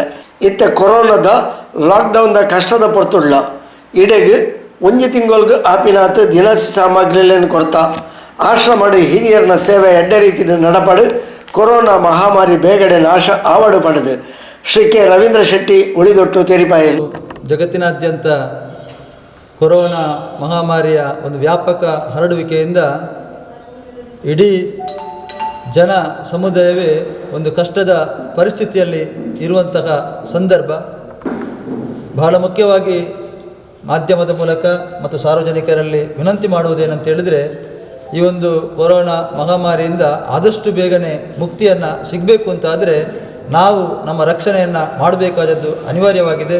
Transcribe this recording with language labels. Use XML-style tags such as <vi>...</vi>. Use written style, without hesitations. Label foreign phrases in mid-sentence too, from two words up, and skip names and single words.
<tcy>ಇತ್ತೆ ಕೊರೋನಾದ ಲಾಕ್ಡೌನ್ದ ಕಷ್ಟದ ಪೊರ್ತುಳ್ಳ ಇಡೆಗೆ ಒಂಜಿ ತಿಂಗಳಿಗೆ ಆಪಿನಾಥ ದಿನಸಿ ಸಾಮಗ್ರಿಲೇನು ಕೊಡ್ತಾ ಆಶ್ರಮಡ್ ಹಿರಿಯರನ್ನ ಸೇವೆ ಎಡ್ಡೆ ರೀತಿ ನಡಪಡು ಕೊರೋನಾ ಮಹಾಮಾರಿ ಬೇಗಡೆ ನಾಶ ಆವಡು ಪಡೆದು ಶ್ರೀ ಕೆ ರವೀಂದ್ರ ಶೆಟ್ಟಿ ಉಳಿದೊಟ್ಟು ತೆರಿಪಾಯಲು.</tcy> <kn>ಜಗತ್ತಿನಾದ್ಯಂತ ಕೊರೋನಾ ಮಹಾಮಾರಿಯ ಒಂದು ವ್ಯಾಪಕ ಹರಡುವಿಕೆಯಿಂದ ಇಡೀ ಜನ ಸಮುದಾಯವೇ ಒಂದು ಕಷ್ಟದ ಪರಿಸ್ಥಿತಿಯಲ್ಲಿ ಇರುವಂತಹ ಸಂದರ್ಭ. ಬಹಳ ಮುಖ್ಯವಾಗಿ ಮಾಧ್ಯಮದ ಮೂಲಕ ಮತ್ತು ಸಾರ್ವಜನಿಕರಲ್ಲಿ ವಿನಂತಿ ಮಾಡುವುದೇನಂತ ಹೇಳಿದರೆ, ಈ ಒಂದು ಕೊರೋನಾ ಮಹಾಮಾರಿಯಿಂದ ಆದಷ್ಟು ಬೇಗನೆ ಮುಕ್ತಿಯನ್ನು ಸಿಗಬೇಕು ಅಂತಾದರೆ ನಾವು ನಮ್ಮ ರಕ್ಷಣೆಯನ್ನು ಮಾಡಬೇಕಾದದ್ದು ಅನಿವಾರ್ಯವಾಗಿದೆ.</kn>